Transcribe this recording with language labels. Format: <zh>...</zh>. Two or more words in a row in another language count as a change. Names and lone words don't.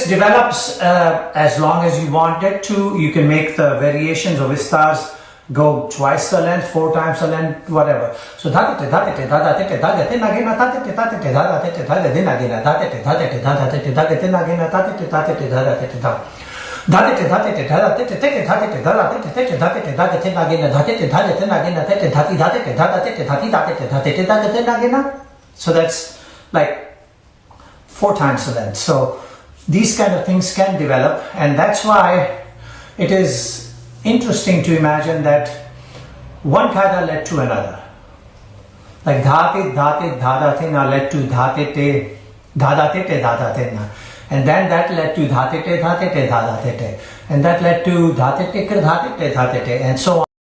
<en>develops as long as you want it to. You can make the variations of Istars go twice the length, 4 times the length, whatever. So dha-te-te, dha-te-te, dha-da-te-te, dha-ga-te, na-ge-na, dha-te-te, dha-te-te, dha-da-te-te, dha-ga-te, na-ge-na, dha-te-te, dha-te-te, dha-da-te-te, dha-ga-te, na-ge-na, dha-te-te, dha-te-te, dha-da-te-te, dha. Dha-te-te, dha-te-te, dha-da-te-te, te-te, dha-te-te, dha-da-te-te, te-te, dha-te-te, dha-ga-te, na-ge-na, dha-te-te, dha-te-te, na-ge-na, te-te, dha-ti, dha-te-te, dha-da-te-te, dha-ti, dha-te-te, dha-te-te, dha-ga-te, na-ge-na. So that's like 4 times the length. So these kind of things can develop, and that's why it is interesting to imagine that one qaida led to another. Like dhate, dhate, dhadate na led to dhate te, dhadate te, dhadate na. And then that led to dhate te, dhadate te, and that led to dhate te, dhadate te, and so on.</en>